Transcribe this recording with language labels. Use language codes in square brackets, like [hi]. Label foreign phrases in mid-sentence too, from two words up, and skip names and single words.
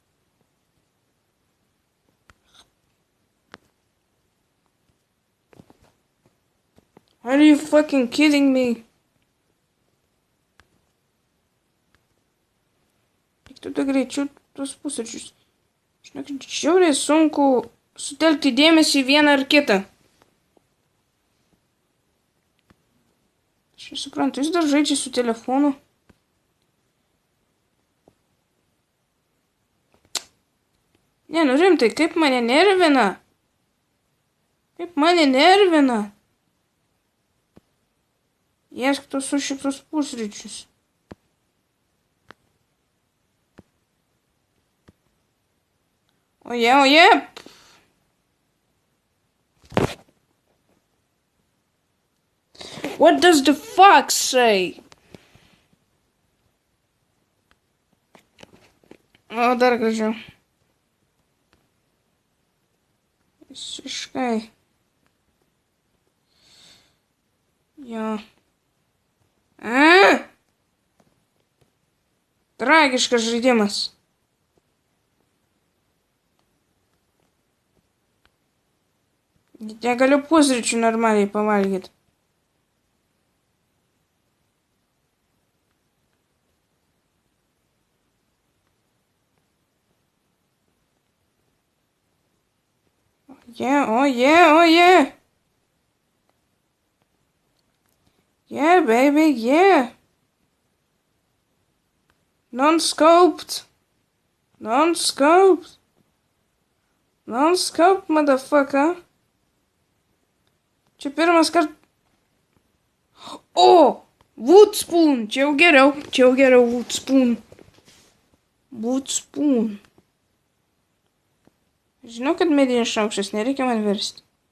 [en] Are you fucking kidding me? [lt] Tik tada greičiau tuos pusryčius. Žinokit, žiauriai sunku sutelkti dėmesį į vieną ar kitą. Aš nesuprantu, jis dar žaidžia su telefonu. Ne, nu rimtai, kaip mane nervina. Ėsk tos su šitus pusryčius. Oje. [en] What does the fox say? [lt] O, dar gražiau. Visiškai. Jo. Tragiškas žaidimas. Negaliu pusryčių normaliai pavalgyti. [en] Oh yeah. Yeah, baby, yeah. Non-scoped. Non-scoped. Non-scoped, motherfucker. [lt] Čia pirmas kartas. O! Woodspoon. Čia jau geriau. Woodspoon. Woodspoon. Žinau, kad medinis šaukštas, nereikia man versti.